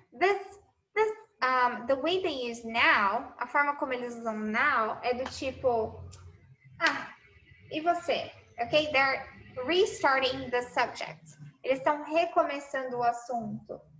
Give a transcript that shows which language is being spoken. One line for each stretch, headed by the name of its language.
English: The way they use now,
Portuguese: a forma como eles usam now é do tipo, e você?
English: Okay? They're restarting the subject.
Portuguese: Eles estão recomeçando o assunto.